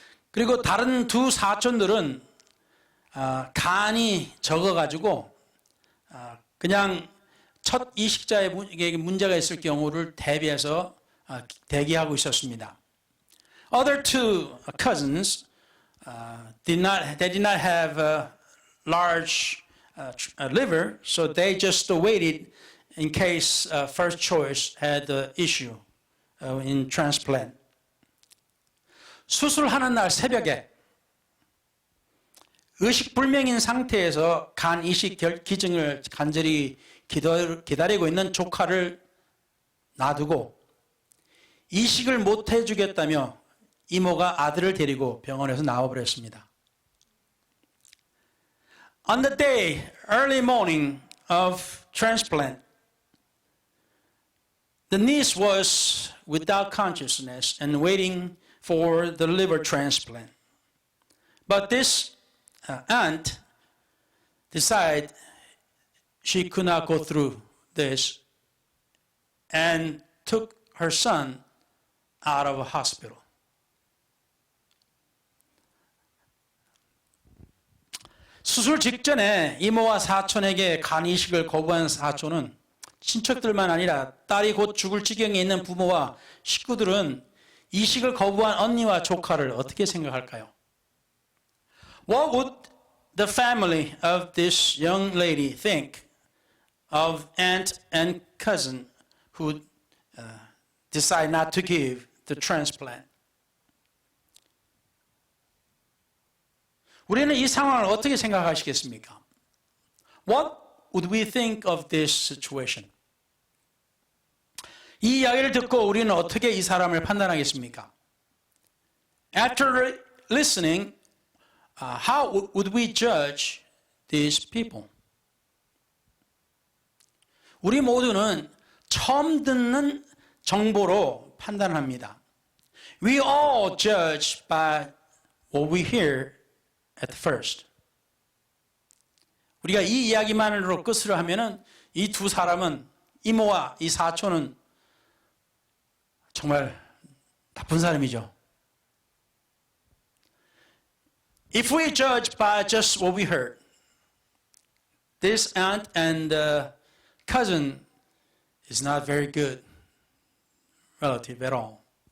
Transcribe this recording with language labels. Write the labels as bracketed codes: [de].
[ko] 그리고 다른 두 사촌들은 간이 적어가지고 그냥 첫 이식자에게 문제가 있을 경우를 대비해서 대기하고 있었습니다. [en] Other two cousins did not have a large liver, so they just waited in case first choice had the issue in transplant. [ko] 수술하는 날 새벽에 의식불명인 상태에서 간 이식 기증을 간절히 기다리고 있는 조카를 놔두고 이식을 못 해주겠다며 이모가 아들을 데리고 병원에서 나와버렸습니다. [en] On the day, early morning of transplant, the niece was without consciousness and waiting for the liver transplant. But this aunt decided she could not go through this and took her son out of a hospital. [ko] 수술 직전에 이모와 사촌에게 간 이식을 거부한 사촌은 친척들만 아니라 딸이 곧 죽을 지경에 있는 부모와 식구들은 이식을 거부한 언니와 조카를 어떻게 생각할까요? [en] What would the family of this young lady think of aunt and cousin who decide not to give the transplant? [ko] 우리는 이 상황을 어떻게 생각하시겠습니까? [en] What would we think of this situation? [ko] 이 이야기를 듣고 우리는 어떻게 이 사람을 판단하겠습니까? [en] After listening, how would we judge these people? [ko] 우리 모두는 처음 듣는 정보로 판단합니다. [en] We all judge by what we hear at first. [ko] 우리가 이 이야기만으로 끝으로 하면은 이 두 사람은 이모와 이 사촌은 정말 나쁜 사람이죠. [en] If we judge by just what we heard, this aunt and cousin is not very good relative at all.